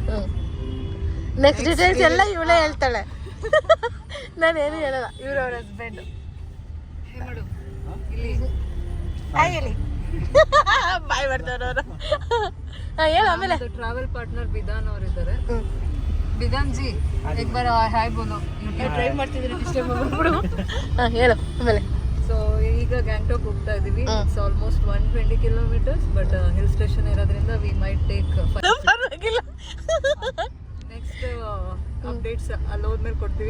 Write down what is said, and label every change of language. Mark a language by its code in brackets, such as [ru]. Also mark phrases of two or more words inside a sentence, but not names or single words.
[en] next details [kn] ಎಲ್ಲ ಇವಳೇ ಹೇಳ್ತಾಳೆ. ನಾನೇನು ಹೇಳಲ್ಲ. ಇವ್ರು ಅವ್ರ ಹಸ್ಬೆಂಡು. ಮಾಡು ಇಲ್ಲಿ ಹೇಳಿ ಬಾಯ್ ಬರ್ತಾರವ್ರು. ಹೇಳು ಆಮೇಲೆ. [en] travel partner [kn] ಬಿಧಾನ್ ಅವ್ರು ಇದ್ದಾರೆ. ಬಿಧಾನ್ ಜಿ [hi] एक बार हाय बोलो. [kn] ಟ್ರೈ ಮಾಡ್ತಿದ್ರೆ ಡಿಸ್ಟರ್ಬ್ ಮಾಡ್ಬಿಡು. ಹೇಳು ಆಮೇಲೆ. ಸೊ ಈಗ ಗ್ಯಾಂಗ್ಟಾಕ್ ಹೋಗ್ತಾ ಇದೀವಿ. [en] it's almost 120 kilometers, but hill station ಇರೋದ್ರಿಂದ we might take [kn] ಪರವಾಗಿಲ್ಲ. [en] next updates [kn] ಅಲ್ಲಿ ಹೋದ್ಮೇಲೆ ಕೊಡ್ತೀವಿ.